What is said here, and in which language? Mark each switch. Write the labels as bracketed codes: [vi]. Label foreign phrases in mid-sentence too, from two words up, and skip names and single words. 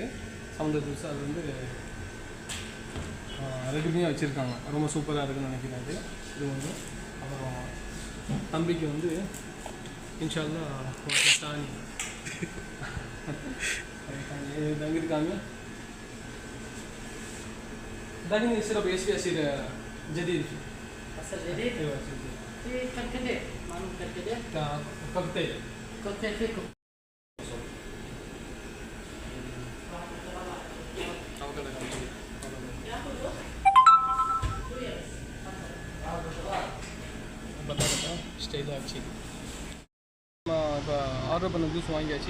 [ta] சவுண்டர் ஜூஸ் அது வந்து ரெடி பண்ணி வச்சுருக்காங்க. ரொம்ப சூப்பராக இருக்குன்னு நினைக்கிறேன். இது வந்து அப்புறம் தம்பிக்கு வந்து [ar] إن شاء الله [ta] தானி தங்கியிருக்காங்க. [ar] داخل يصير بيصير يصير جديد. أصل جديد؟ أيوة في كركديه، معلوم كركديه؟ كوكتيل. كوكتيل فيكم. [ta] ஸ்டைலாக ஆச்சு. நம்ம இப்போ ஆர்டர் பண்ண ஜூஸ் வாங்கியாச்சு.